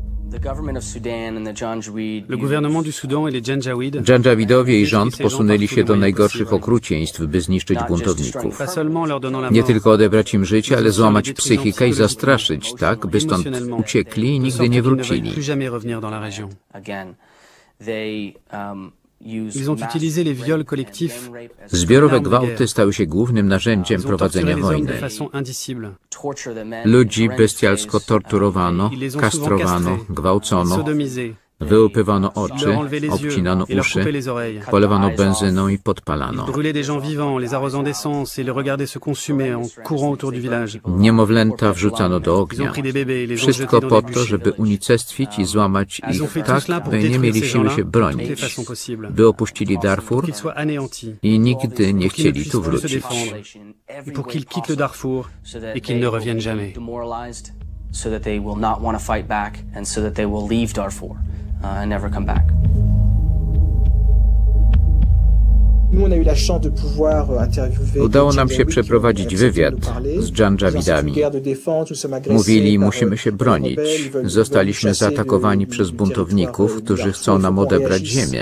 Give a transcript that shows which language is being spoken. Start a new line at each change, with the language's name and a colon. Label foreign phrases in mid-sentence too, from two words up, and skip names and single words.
Polish: Dżandżawidowie i rząd posunęli się do najgorszych okrucieństw, by zniszczyć buntowników. Nie tylko odebrać im życie, ale złamać psychikę i zastraszyć tak, by stąd uciekli i nigdy nie wrócili.
French: Ils ont utilisé les viols collectifs.
Polish: Zbiorowe gwałty stały się głównym narzędziem prowadzenia wojny. Ludzi bestialsko torturowano, kastrowano, gwałcono, wyłupywano oczy, obcinano uszy, polewano benzyną i podpalano. Niemowlęta wrzucano do ognia. Wszystko po to, żeby unicestwić i złamać ich tak, by nie mieli siły się bronić, by opuścili Darfur i nigdy nie chcieli tu wrócić.
English: And never come back.
Polish: Udało nam się przeprowadzić wywiad z Dżandżawidami. Mówili, musimy się bronić. Zostaliśmy zaatakowani przez buntowników, którzy chcą nam odebrać ziemię.